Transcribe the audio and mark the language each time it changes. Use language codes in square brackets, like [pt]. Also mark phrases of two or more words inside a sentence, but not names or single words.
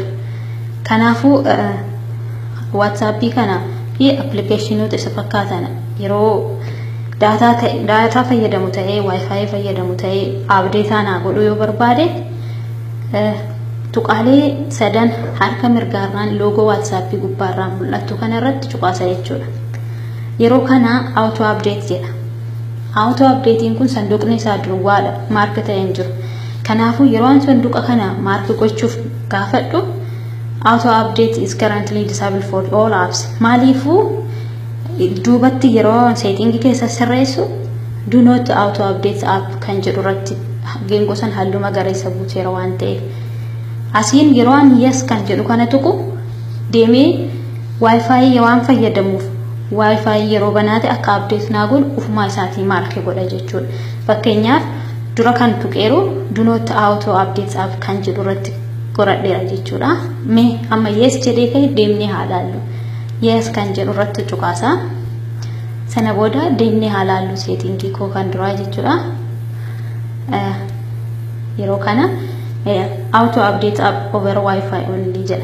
[om] Kanaafuu WhatsApp kana fi applicationoota isa fakkaatan yeroo data fayyadamu ta'ee Wi-Fi fayyadamu ta'ee update haa godhu yoo barbaade tuqaalee sadan harka mirgaarraan logo WhatsApp gubbaarraan mul'atu kana irratti cuqaasa jechuudha. Yeroo kana [en] auto update [om] jedha. [en] Auto updating [om] kun sanduuqni isaa duwwaadha maarka ta'ee jiru. Kanaafuu yeroo an sanduuqa kana maarka gochuuf gaafadhu [en] auto update is currently disabled for all apps. [om] Maaliifuu duubatti yeroo setting keessa sirreessu [en] do not auto update app [om] kan jedhu irratti geengoo san halluu magariisa buuteera waan ta'eef asiin yeroo an yes kan jedhu kana tuqu deemee Wi-Fi waan fayyadamuuf Wi-Fi yeroo banaate akka update naa godhu ufuma isaatii maarka godha jechuudha. Fakkeenyaaf dura kan tuqeeru [en] do not auto update app [om] kan jedhu irratti godhadheera jechuudha. Mee amma yes jedhee ka'e deemnee haa laallu. Yes kan jedhu irratti cuqaasa. Sana booda deemnee haa laallu settingii koo kan duraa jechuudha. Yeroo kana [en] auto update app over Wi-Fi only [om] jedha.